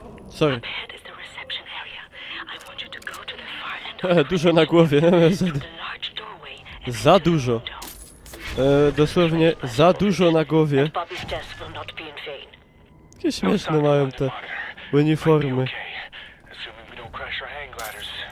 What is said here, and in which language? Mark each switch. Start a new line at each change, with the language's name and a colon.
English: Sorry. Ahead is the reception area. I want you to go to the far end of the
Polish: Dużo na głowie.
English: the large doorway and
Polish: Za dużo. Dosłownie za dużo na głowie.
English: Bobby's death will not be in vain.
Polish: Jakie śmieszne mają te uniformy.
English: Okay. Assuming we don't crash our hang gliders.